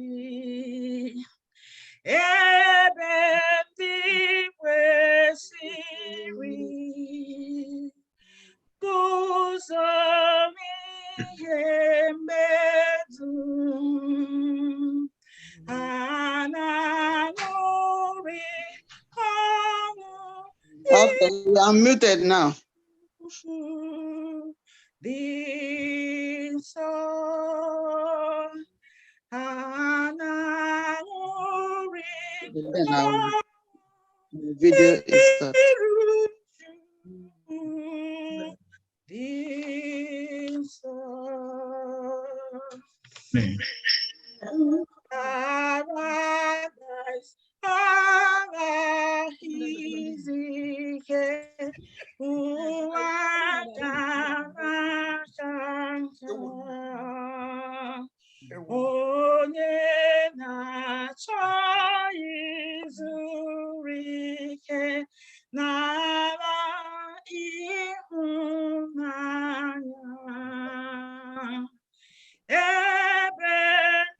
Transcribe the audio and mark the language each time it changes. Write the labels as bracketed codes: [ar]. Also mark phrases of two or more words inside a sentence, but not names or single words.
[ig] Ebe ndị kwesịrị guzo n'ihe medum, ha na-aṅụrị ọṅụ. [en] Okay, I'm muted now. [ig] Dị nsọ, ha na-aṅụrị [en] The video is stopped. [ig] Paradise, onye na-achọ izuru ike n'ala ịhụnanya, ebe